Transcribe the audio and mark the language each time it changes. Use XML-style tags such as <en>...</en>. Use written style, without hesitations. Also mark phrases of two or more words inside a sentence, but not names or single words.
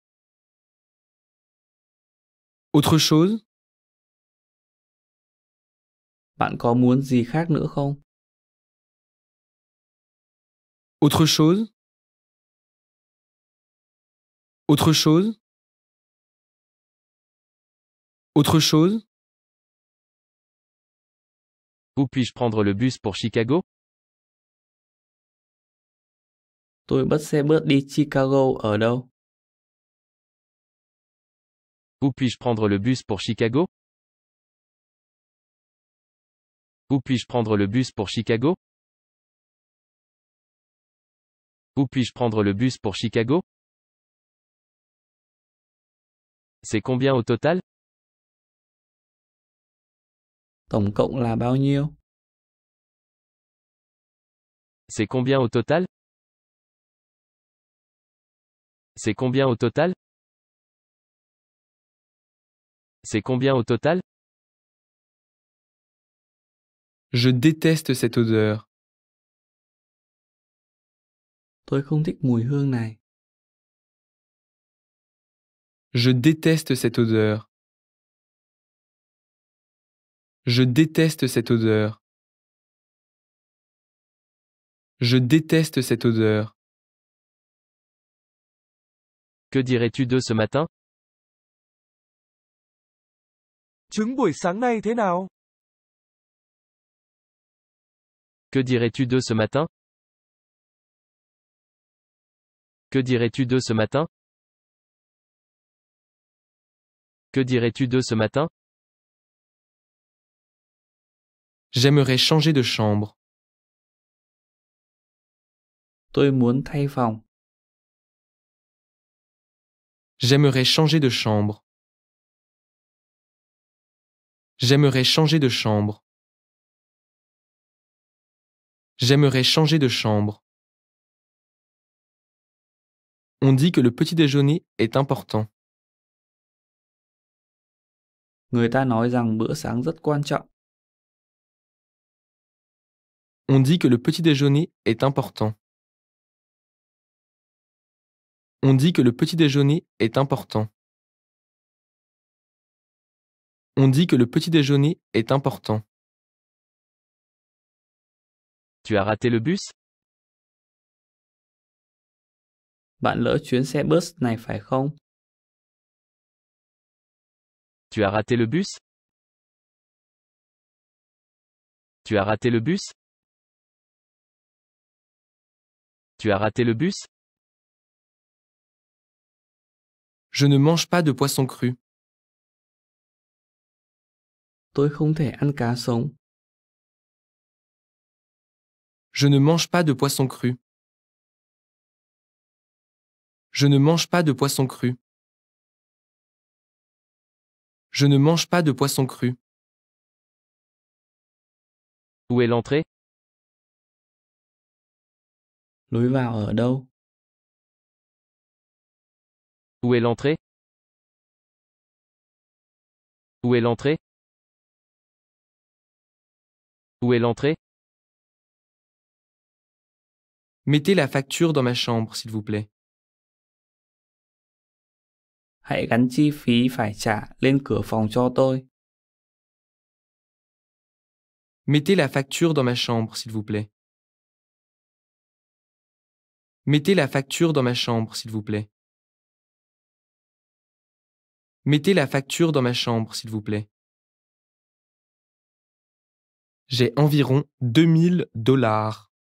<fr>Autre chose?</fr> <vi>Bạn có muốn gì khác nữa không?</vi> <fr>Autre chose? Autre chose? Autre chose? Où puis-je prendre le bus pour Chicago?</fr> <vi>Tôi bắt xe bus đi Chicago ở đâu?</vi> <fr>Où puis-je prendre le bus pour Chicago? Où puis-je prendre le bus pour Chicago? Où puis-je prendre le bus pour Chicago? C'est combien au total?</fr> <vi>Tổng cộng là bao nhiêu?</vi> <fr>C'est combien au total? C'est combien au total? C'est combien au total? Je déteste cette odeur.</fr> <vi>Tôi không thích mùi hương này.</vi> <fr>Je déteste cette odeur. Je déteste cette odeur. Je déteste cette odeur. Que dirais-tu d'eux ce matin?</fr> <vi>Trứng buổi sáng nay thế nào?</vi> <fr>Que dirais-tu d'eux ce matin? Que dirais-tu d'eux ce matin? Que dirais-tu d'eux ce matin? J'aimerais changer de chambre.</fr> <vi>Tôi muốn thay phòng.</vi> <fr>J'aimerais changer de chambre. J'aimerais changer de chambre. J'aimerais changer de chambre. On dit que le petit déjeuner est important.</fr> <vi>Người ta nói rằng bữa sáng rất quan trọng.</vi> <fr>On dit que le petit déjeuner est important. On dit que le petit déjeuner est important. On dit que le petit déjeuner est important. Tu as raté le bus?</fr> <vi>Bạn lỡ chuyến xe bus này phải không?</vi> <fr>Tu as raté le bus? Tu as raté le bus? Tu as raté le bus? Je ne mange pas de poisson cru.</fr> <vi>Tôi không thể ăn cá sống.</vi> <fr>Je ne mange pas de poisson cru. Je ne mange pas de poisson cru. Je ne mange pas de poisson cru. Où est l'entrée?</fr> <vi>Lối vào ở đâu?</vi> <fr>Où est l'entrée? Où est l'entrée? Où est l'entrée? Mettez la facture dans ma chambre, s'il vous plaît.</fr> <vi>Hãy gắn chi phí phải trả lên cửa phòng cho tôi.</vi> <fr>Mettez la facture dans ma chambre, s'il vous plaît. Mettez la facture dans ma chambre, s'il vous plaît. Mettez la facture dans ma chambre, s'il vous plaît. J'ai environ $2000.</fr>